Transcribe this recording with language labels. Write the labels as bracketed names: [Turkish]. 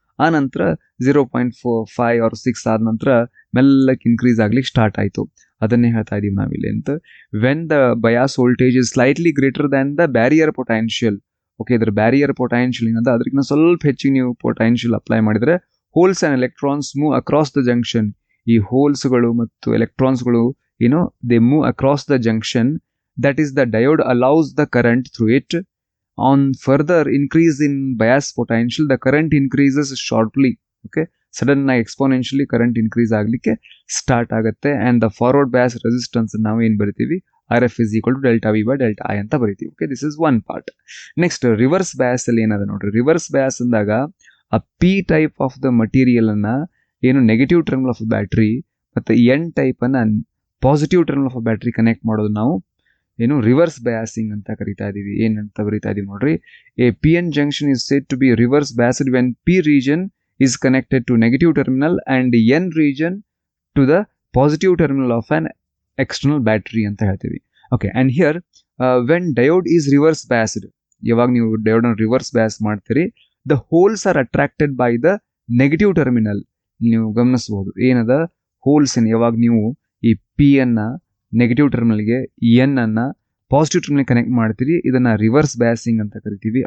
[Kannada] ಆ ನಂತರ 0.5 or 6 ಆದ ನಂತರ ಮೆಲ್ಲಕ್ಕೆ ಇನ್ಕ್ರೀಸ್ ಆಗ್ಲಿಕ್ಕೆ ಸ್ಟಾರ್ಟ್ ಆಯ್ತು. ಅದನ್ನೇ ಹೇಳ್ತಾ ಇದೀವಿ ನಾವಿಲ್ಲಿ ಅಂತ. [English] When the bias voltage is slightly greater than the barrier potential. Okay, ಇದ್ರ barrier potential ಏನಂತ [Kannada] ಅದಕ್ಕಿಂತ ಸ್ವಲ್ಪ ಹೆಚ್ಚಿಗೆ ನೀವು [English] Potential apply ಮಾಡಿದ್ರೆ holes and electrons move across the junction. [Kannada] ಈ ಹೋಲ್ಸ್ಗಳು ಮತ್ತು ಎಲೆಕ್ಟ್ರಾನ್ಸ್ಗಳು [English] they move across the junction. That is, the diode allows the current through it. On further increase in bias potential, the current increases sharply. Okay, sudden exponentially current increase [Kannada] ಆಗ್ಲಿಕ್ಕೆ start ಆಗುತ್ತೆ. [English] and the forward bias resistance [Kannada] ನಾವು ಏನ್ ಬರಿತೀವಿ, [English] RF is equal to delta V by delta I [Kannada] ಅಂತ ಬರಿತೀವಿ. [English] Okay, this is one part. [Kannada] Next reverse bias ಅಲ್ಲಿ ಏನದ ನೋಡ್ರಿ. ರಿವರ್ಸ್ ಬಯಾಸ್ ಅಂದಾಗ ಆ P type of the material ಅನ್ನ ಏನು ನೆಗೆಟಿವ್ ಟರ್ಮಿನಲ್ ಆಫ್ ಬ್ಯಾಟ್ರಿ ಮತ್ತೆ N ಟೈಪ್ ಅನ್ನ positive terminal of battery connect ಮಾಡೋದು ನಾವು ರಿವರ್ಸ್ ಬಯಾಸಿಂಗ್ ಅಂತ ಕರಿತಾ ಇದೀವಿ. ಏನಂತ ಬರಿತಾ ಇದೀವಿ ನೋಡ್ರಿ. [English] ಎ PN junction is said to be reverse biased when P region is connected to negative terminal and n region to the positive terminal of an external battery [Kannada] ಅಂತ ಹೇಳ್ತೀವಿ. [English] okay, and here when diode is reverse biased, [Kannada] ಯಾವಾಗ ನೀವು diode reverse ಬ್ಯಾಸ್ ಮಾಡ್ತೀರಿ, [English] The holes are attracted by the negative terminal. [Kannada] ನೀವು ಗಮನಿಸ್ಬೋದು ಏನದ holes ಯಾವಾಗ ನೀವು ಈ ಪಿ ಅನ್ನ ನೆಗೆಟಿವ್ ಟರ್ಮಿನಲ್ಗೆ ಎನ್ ಅನ್ನ ಪಾಸಿಟಿವ್ ಟರ್ಮಿನಲ್ ಕನೆಕ್ಟ್ ಮಾಡ್ತೀರಿ, ಇದನ್ನ ರಿವರ್ಸ್ ಬ್ಯಾಸಿಂಗ್ ಅಂತ ಕರಿತೀವಿ.